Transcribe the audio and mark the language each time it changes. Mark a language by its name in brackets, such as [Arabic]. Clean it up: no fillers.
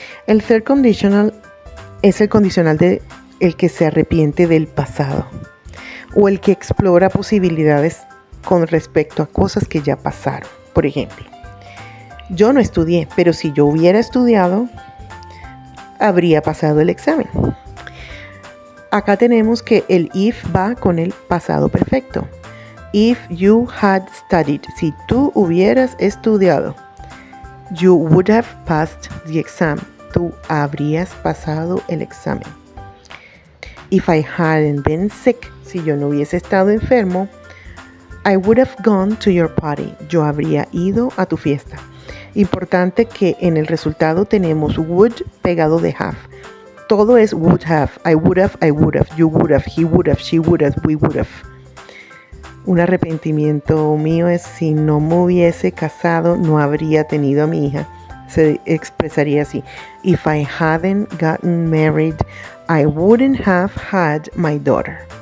[Spanish] El third conditional es el condicional de el que se arrepiente del pasado o el que explora posibilidades con respecto a cosas que ya pasaron. Por ejemplo, Yo no estudié, pero si yo hubiera estudiado, habría pasado el examen. Acá tenemos que el if va con el pasado perfecto. [English] If you had studied, [Spanish] si tú hubieras estudiado, [English] you would have passed the exam. [Spanish] Tú habrías pasado el examen. [English] If I hadn't been sick, [Spanish] si yo no hubiese estado enfermo, [English] I would have gone to your party. [Spanish] Yo habría ido a tu fiesta. Importante que en el resultado tenemos would pegado de have. Todo es would have. [English] I would have, you would have, he would have, she would have, we would have. [Spanish] Un arrepentimiento mío es si no me hubiese casado, no habría tenido a mi hija. Se expresaría así. [English] If I hadn't gotten married, I wouldn't have had my daughter.